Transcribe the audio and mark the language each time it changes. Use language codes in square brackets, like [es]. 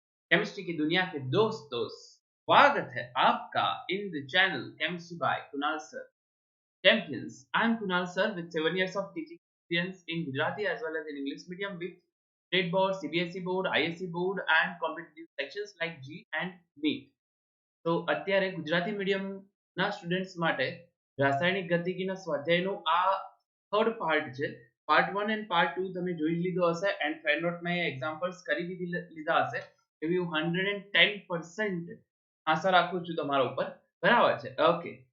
[hi] Chemistry की दुनिया के दोस्तों, स्वागत है आपका [en] in the channel [hi] chemistry bye Kunal sir champions. [en] I am Kunal sir with 7 years of teaching experience in Gujarati as well as in English medium with state board, CBSE board, ISC board and competitive sections like G and NEET. [gu] તો અત્યારે Gujarati મીડિયમના students માટે રાસાયણિક ગતિકીના સ્વાધ્યાયનું આ third part છે. Part 1 and part 2 તમે જોઈ લીધો હશે એન્ડ ફ્રેન્ડ મેં એક્ઝામ્પલ્સ કરી લીધા હશે. એવી હું 110% આશા રાખું છું તમારા ઉપર. બરાબર છે, ઓકે.